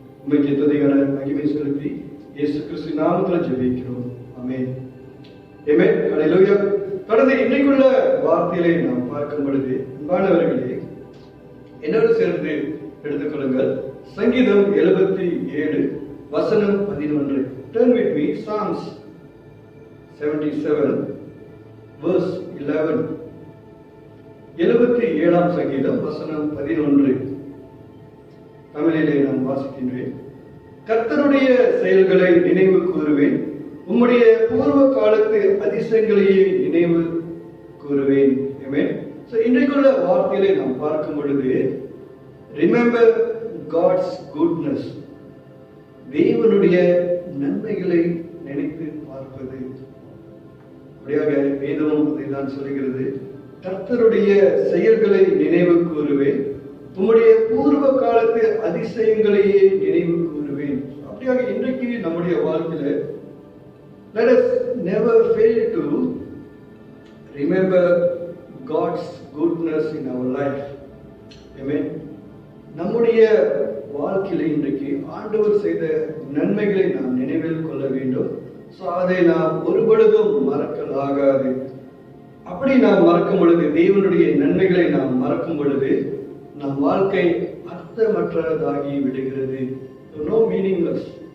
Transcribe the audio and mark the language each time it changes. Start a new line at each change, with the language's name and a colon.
Tamil: உண்மைக்கு துதிகளை மகிமை செலுத்தி இயேசு கிறிஸ்து நாமத்தில் ஜெபிக்கிறோம். ஆமென். ஆமென். ஹல்லேலூயா. தொடர்ந்து இன்றைக்குள்ள வார்த்தைகளை நாம் பார்க்கும் பொழுது, அன்பானவர்களே, என்னோடு சேர்ந்து எடுத்துக்கொள்ளுங்கள். சங்கீதம் 77 வசனம் 11.
English: Turn with me, Psalms 77 verse 11.
Tamil: 77ஆம் சங்கீதம் வசனம் 11. தமிழிலே நான் வாசிக்கின்றேன். கர்த்தருடைய செயல்களை நினைவு கூறுவேன், உம்முடைய பூர்வ காலத்து அதிசயங்களையே நினைவு கூறுவேன். ஆமென். சோ இன்றைக்குள்ள வார்த்தைகளை நாம் பார்க்கும் பொழுது,
English: remember God's goodness,
Tamil: தேவனுடைய நன்மைகளை நினைத்து பார்ப்பது. அப்படியாக வேதமும் அதைதான் சொல்கிறது. கர்த்தருடைய செயல்களை நினைவு கூறுவேன், உம்முடைய பூர்வ காலத்து அதிசயங்களையே நினைவு கூறுவேன். அப்படியாக இன்றைக்கு நம்முடைய வாழ்க்கையில
English: let us never fail to remember God's goodness in our life. Amen.
Tamil: நம்முடைய வாழ்க்கையில இன்றைக்கு ஆண்டவர் செய்த நன்மைகளை நாம் நினைவில் கொள்ள வேண்டும். அதை நாம் ஒருபொழுதும் மறக்கலாகாது. அப்படி நாம் மறக்கும் பொழுது, தேவனுடைய நன்மைகளை நாம் மறக்கும் பொழுது, நம் வாழ்க்கை அர்த்தமற்றதாகி விடுகிறது.
English: No meaningless.